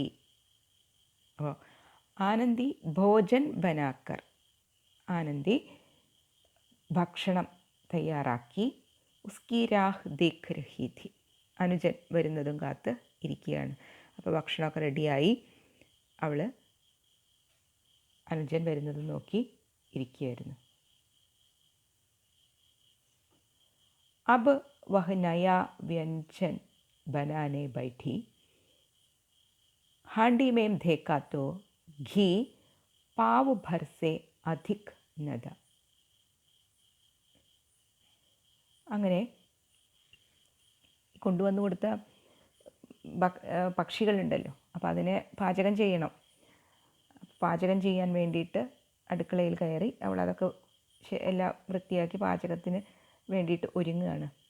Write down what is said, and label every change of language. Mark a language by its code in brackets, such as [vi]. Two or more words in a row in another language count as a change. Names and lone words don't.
[ml] അപ്പോൾ [hi] आनंदी भोजन बनाकर, [ml] ആനന്ദി ഭക്ഷണം തയ്യാറാക്കി, [hi] उसकी राह देख रही थी, [ml] അനുജൻ വരുന്നതും കാത്ത് ഇരിക്കുകയാണ്. അപ്പോൾ ഭക്ഷണമൊക്കെ റെഡിയായി, അവൾ അനുജൻ വരുന്നതും നോക്കി ഇരിക്കുകയായിരുന്നു. [hi] अब वह नया व्यंजन बनाने बैठी. हांडी में देखा तो घी पाव भर से अधिक न था. [ml] അങ്ങനെ കൊണ്ടുവന്നു കൊടുത്ത പക്ഷികളുണ്ടല്ലോ, അപ്പോൾ അതിനെ പാചകം ചെയ്യണം. പാചകം ചെയ്യാൻ വേണ്ടിയിട്ട് അടുക്കളയിൽ കയറി അവൾ അതൊക്കെ എല്ലാം വൃത്തിയാക്കി പാചകത്തിന് വേണ്ടിയിട്ട് ഒരുങ്ങുകയാണ്.